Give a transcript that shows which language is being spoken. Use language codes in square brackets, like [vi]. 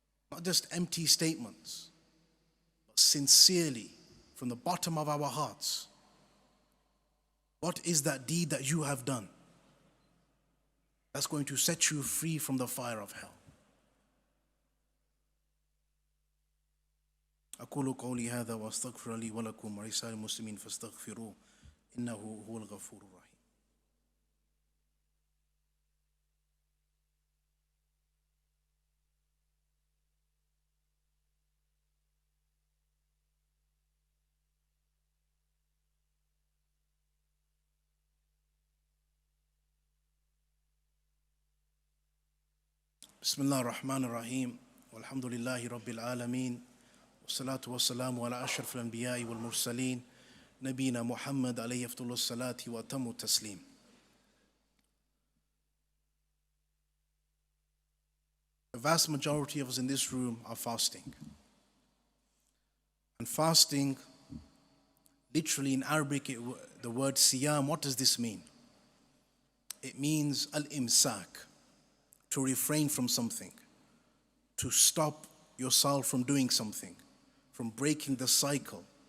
[en] Not just empty statements, but sincerely from the bottom of our hearts. What is that deed that you have done that's going to set you free from the fire of hell? [ar] أقول قولي هذا وأستغفر لي ولكم ولسائر المسلمين فاستغفروه إنه هو الغفور الرحيم. بسم الله الرحمن الرحيم والحمد لله رب العالمين والصلاة والسلام على أشرف الأنبياء والمرسلين نبينا محمد عليه أفضل الصلاة وأتم التسليم. [en] vast majority of us in this room are fasting. And fasting, literally in Arabic, the word siyam, what does this mean? It means al-imsak, to refrain from something, to stop yourself from doing something, from breaking the cycle.